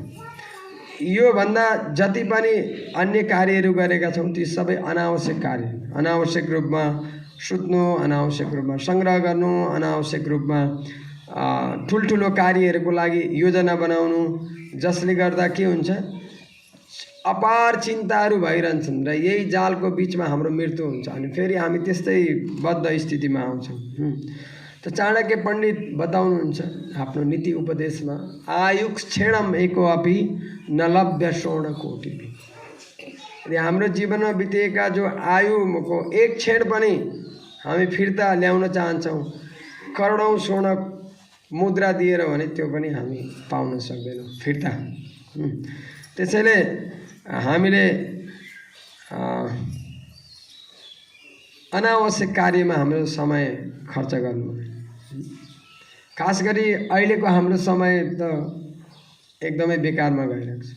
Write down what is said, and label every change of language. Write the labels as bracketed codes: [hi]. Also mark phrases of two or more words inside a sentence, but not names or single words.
[ne] यो भन्दा जति पनि अन्य कार्यहरू गरेका छौँ ती सबै अनावश्यक कार्य, अनावश्यक रूपमा सुत्नु, अनावश्यक रूपमा सङ्ग्रह गर्नु, अनावश्यक रूपमा ठुल्ठुलो कार्यहरूको लागि योजना बनाउनु, जसले गर्दा के हुन्छ अपार चिन्ताहरू भइरहन्छन् र यही जालको बिचमा हाम्रो मृत्यु हुन्छ अनि फेरि हामी त्यस्तै बद्ध स्थितिमा आउँछौँ। त चाणक्य पण्डित बताउनुहुन्छ आफ्नो नीति उपदेशमा, [sa] आयु क्षणम एको अपि न लभ्य स्वर्ण कोटि। [ne] यदि हाम्रो जीवनमा बितेका जो आयुको एक क्षण पनि हामी फिर्ता ल्याउन चाहन्छौँ करोडौँ स्वर्ण मुद्रा दिएर भने त्यो पनि हामी पाउन सक्दैनौँ फिर्ता। त्यसैले हामीले अनावश्यक कार्यमा हाम्रो समय खर्च गर्नु, खास गरी अहिलेको हाम्रो समय त एकदमै बेकारमा गइरहेको छ।